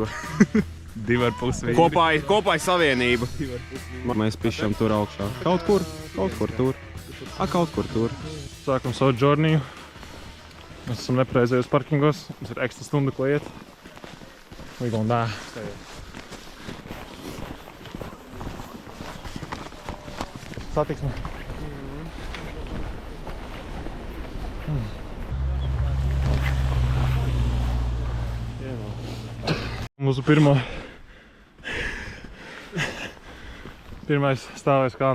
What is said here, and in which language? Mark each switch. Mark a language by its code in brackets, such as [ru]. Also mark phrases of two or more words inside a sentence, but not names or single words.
[lv] 2,5 vīri. Kopā ir savienība. Mēs pišam tur augšā. Kaut kur tur. Kaut kur tur. Sākam savu džorniju. Mēs esam nepareizajos parkingos. Mums ir ekstra stunda, ko iet. [en] We gonna die. [lv] Satiksme. Mūsu pirmais stāvais kalns.